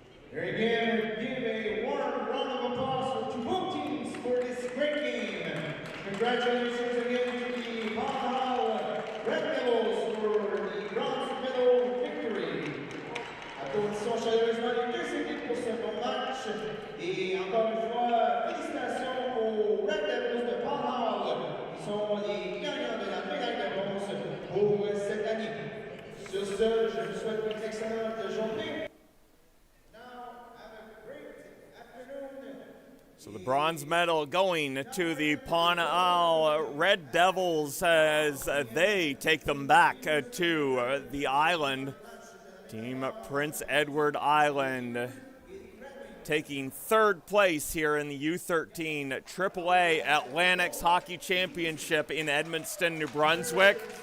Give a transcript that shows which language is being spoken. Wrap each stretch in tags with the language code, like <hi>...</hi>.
<en>Here again, give a warm round of applause for both teams for this great game. Congratulations again to the Pownal Red Devils for the bronze medal victory.</en> <fr>Applaudissons chaleureusement les deux équipes pour ce bon match. Et encore une fois, félicitations aux Red Devils de Pownal, qui sont les gagnants de la médaille de bronze pour cette année. Sur ce, je vous souhaite une excellente journée.</fr> <en>So the bronze medal going to the Pownal Red Devils as they take them back to the island. Team Prince Edward Island taking third place here in the U13 AAA Atlantics Hockey Championship in Edmundston, New Brunswick.</en>